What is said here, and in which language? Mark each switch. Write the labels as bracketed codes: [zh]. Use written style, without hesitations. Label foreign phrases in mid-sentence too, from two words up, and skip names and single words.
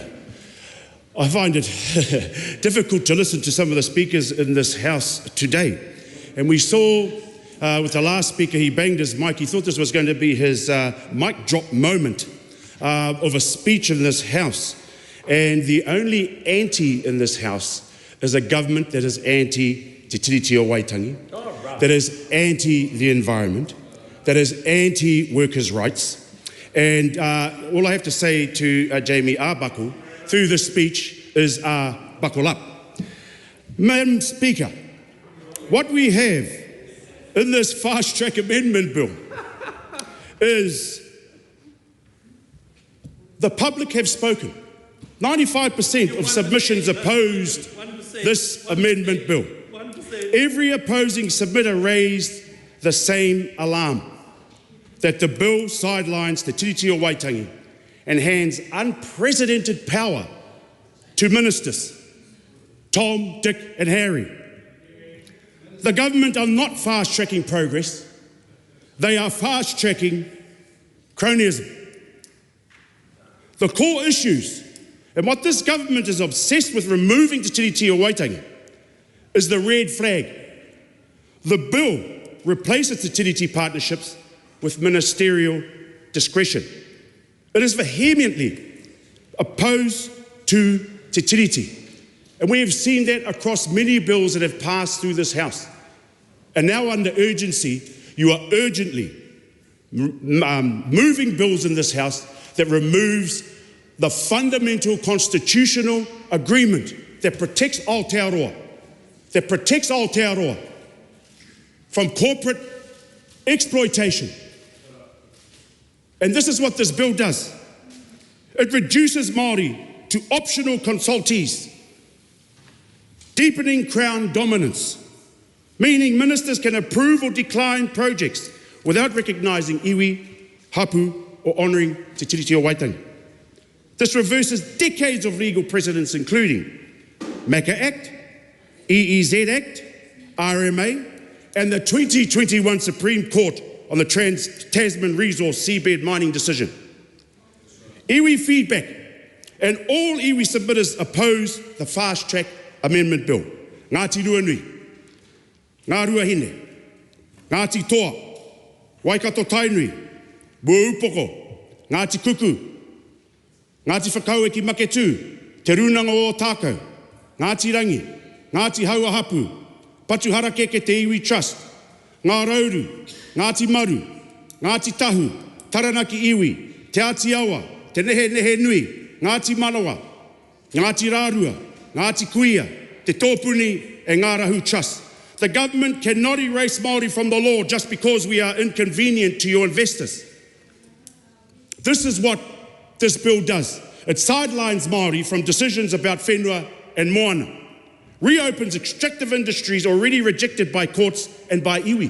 [en] I find it difficult to listen to some of the speakers in this House today. And we saw with the last speaker, he banged his mic. He thought this was going to be his mic drop moment of a speech in this House. And the only anti in this House is a government that is anti-te tiriti o Waitangi, that is anti the environment, that is anti-workers' rights. And all I have to say to Jamie Arbuckle through this speech is buckle up. Madam Speaker, what we have in this fast-track amendment bill is the public have spoken. 95% of submissions opposed this amendment bill. Every opposing submitter raised the same alarm, that the bill sidelines the tiriti o Waitangi and hands unprecedented power to ministers, Tom, Dick and Harry. The government are not fast-tracking progress, they are fast-tracking cronyism. The core issues, and what this government is obsessed with removing te tiriti o Waitangi, is the red flag. The bill replaces the tiriti partnerships with ministerial discretion. It is vehemently opposed to te tiriti. And we have seen that across many bills that have passed through this House. And now under urgency, you are urgently moving bills in this House that removes the fundamental constitutional agreement that protects Aotearoa, from corporate exploitation. And this is what this bill does. It reduces Māori to optional consultees, deepening Crown dominance, meaning ministers can approve or decline projects without recognising iwi, hapu, or honouring te tiriti o Waitangi. This reverses decades of legal precedents, including MACA Act, EEZ Act, RMA, and the 2021 Supreme Court on the Trans-Tasman Resource Seabed Mining decision. Iwi feedback and all iwi submitters oppose the fast-track amendment bill. Ngāti Ruanui, Ngā Ruahine, Ngāti Toa, Waikato Tainui, Buupoko, Ngāti Kuku, Ngāti Whakau e ki Maketu, Te Runanga o Tākau, Ngāti Rangi, Ngāti Hauahapu, Patuhara Keke Te Iwi Trust, Ngā Rauru, Ngāti Maru, Ngāti Tahu, Taranaki Iwi, Te Atiawa, Te Nehe Nehe Nui, Ngāti Manawa, Ngāti Rārua, Ngāti Kuia, Te Tōpuni e Ngā Rahu Trust. The government cannot erase Māori from the law just because we are inconvenient to your investors. This is what this bill does. It sidelines Māori from decisions about whenua and moana, reopens extractive industries already rejected by courts and by iwi.